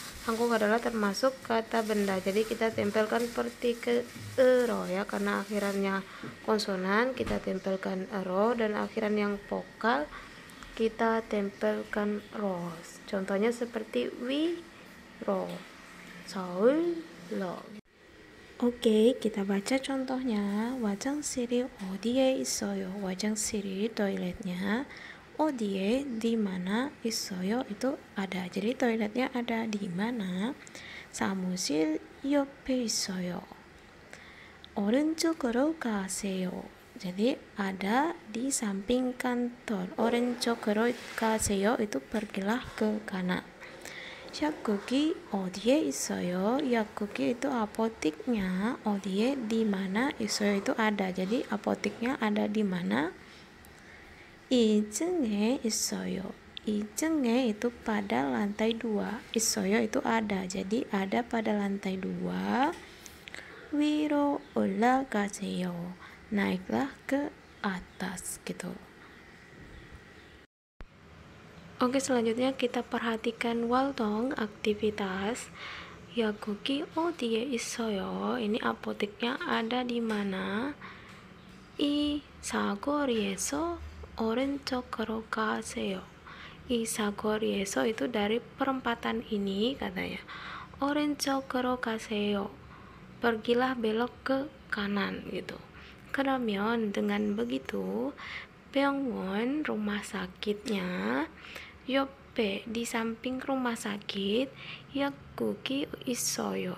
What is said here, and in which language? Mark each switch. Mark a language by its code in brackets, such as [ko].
[id] Hanguk adalah termasuk kata benda. Jadi kita tempelkan partikel ero ya, karena akhirannya konsonan kita tempelkan ero, dan akhiran yang vokal kita tempelkan ro. Contohnya seperti wi, ro, 서울, 로. Oke, kita baca contohnya. [ko] 화장실이 어디에 있어요? [id] 화장실이 toiletnya 어디에, di mana, 있어요 itu ada. Jadi toiletnya ada di mana? [ko] 사무실 옆에 있어요. 오른쪽으로 가세요. [id] Jadi ada di samping kantor. [ko] 오른쪽으로 가세요 [id] itu pergilah ke kanan. [ko] 약국이 어디에 있어요? [id] 약국이 itu apotiknya. 어디에, di mana, 있어요 itu ada. Jadi apotiknya ada di mana? [ko] 2층에 있어요. [id] 2층에 itu pada lantai 2. 있어요 itu ada. Jadi ada pada lantai 2. [ko] 위로 올라가세요. [id] Naiklah ke atas gitu. Oke, selanjutnya kita perhatikan waltong aktivitas. [ko] 약국이 어디에 있어요? [id] Ini apoteknya ada di mana? [ko] 이 사거리에서 오른쪽으로 가세요. 이 사거리에서 [id] itu dari perempatan ini katanya. [ko] 오른쪽으로 가세요. [id] Pergilah belok ke kanan gitu. 그러면 dengan begitu 병원 rumah sakitnya, 옆에 di samping rumah sakit, [ko] 약국이 있어요.